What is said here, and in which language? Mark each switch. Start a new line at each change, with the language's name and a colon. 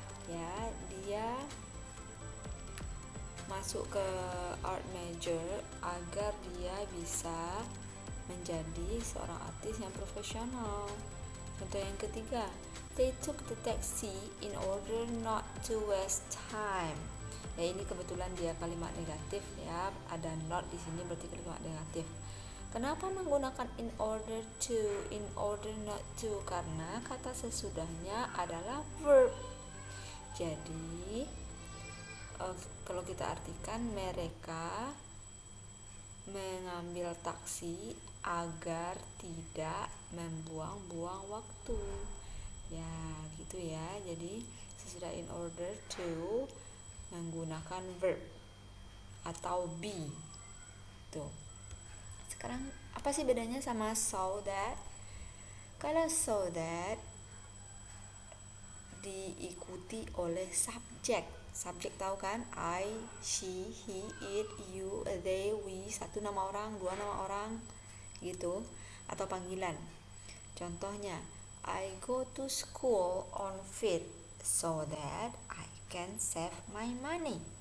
Indonesian: Ya, dia masuk ke art major agar dia bisa menjadi seorang artis yang profesional. Contoh yang ketiga,
English: they took the taxi in order not to waste time.
Indonesian: Ya, ini kebetulan dia kalimat negatif ya, ada not di sini berarti kalimat negatif. Kenapa menggunakan in order to, in order not to? Karena kata sesudahnya adalah verb. Jadi kalau kita artikan, mereka mengambil taksi agar tidak membuang-buang waktu. Ya, gitu ya. Jadi sesudah in order to menggunakan verb atau be. Tuh. Sekarang apa sih bedanya sama so that? Kalau so that diikuti oleh subjek. Subjek tahu kan? I, she, he, it, you, they, we. Satu nama orang, dua nama orang, gitu. Atau panggilan. Contohnya,
English: I go to school on foot so that I can save my money.